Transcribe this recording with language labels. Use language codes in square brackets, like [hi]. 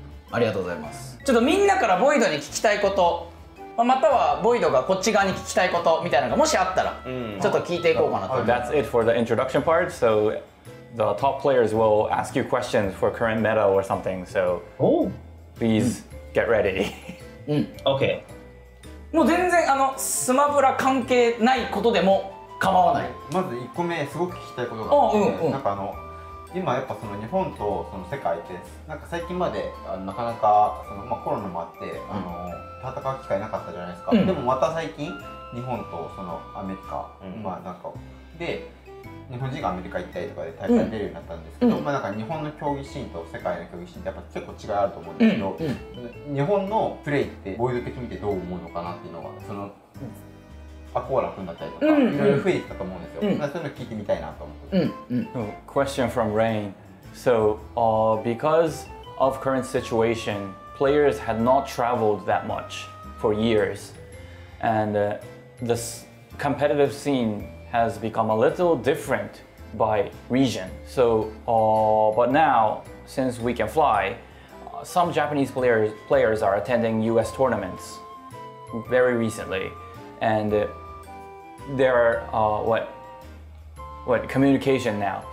[ja] ありがとうございます。ちょっとみんなからボイドに聞きたいこと、またはボイドがこっち側に聞きたいことみたいなのがもしあったら、ちょっと聞いていこうかなと。 [en] That's it for the introduction part. So the top players will ask you questions for current meta or something. So please get ready. Okay. [ja] もう全然スマブラ関係ないことでも構わない。まず1個目すごく聞きたいことがあって、なんか今やっぱその日本とその世界ってなんか最近までなかなかその、コロナもあって戦う機会なかったじゃないですか。でもまた最近日本とそのアメリカ、なんかで日本人がアメリカ行ったりとかで大会に出るようになったんですけど、なんか日本の競技シーンと世界の競技シーンってやっぱ結構違いあると思うんですけど、日本のプレイってボイド的に見てどう思うのかなっていうのがそのアコーラ君だったりとかいろいろ増えてきたと思うんですよ。そういうの聞いてみたいなと思って。 [en] Question from Rain. So because of current situation, players had not traveled that much for years, and this competitive scene has become a little different by region. So, but now, since we can fly, some Japanese players are attending US tournaments very recently, and there are what communication now.